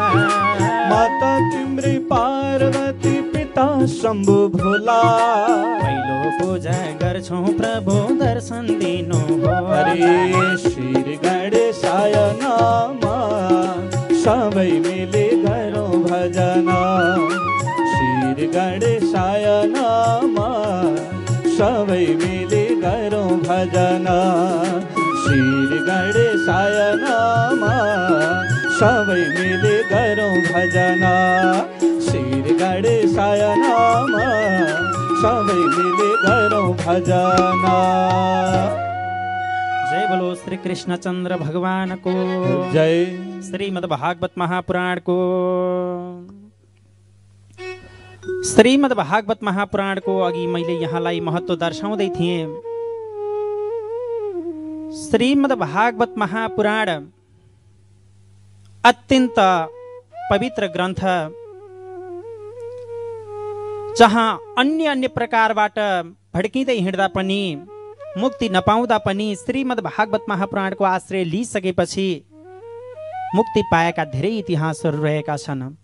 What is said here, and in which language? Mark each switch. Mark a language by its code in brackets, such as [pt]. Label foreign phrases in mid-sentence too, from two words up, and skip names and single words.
[ne] माता तिम्री पार्वती पिता शम्भु भोला, पहिलो पूजा गर्छौँ प्रभु दर्शन दिनु [sa] हरे शिर गणेशाय नमः [ne] सबै मिली गरौँ भजन, [sa] शिर गणेशाय नमः [ne] सबै मिली गरौँ भजन, [sa] शिर गणेशाय नमः [ne] सबै मिली गरौँ भजन, [sa] शिर गणेशाय नमः [ne] सबै मिली गरौँ भजन। [hi] जय बोलो श्री कृष्ण चंद्र भगवान को जय। [ne] श्रीमद् भागवत महापुराण को, श्रीमद् भागवत महापुराण को अघि मैले यहाँलाई महत्व दर्शाउँदै थिएँ। श्रीमद् भागवत महापुराण अत्यन्त पवित्र ग्रन्थ, जहाँ अन्य प्रकारबाट भड्किँदै हिँड्दा पनि मुक्ति नपाउँदा पनि श्रीमद् भागवत महापुराणको आश्रय लिइसकेपछि मुक्ति पाएका धेरै इतिहासहरू रहेका छन्।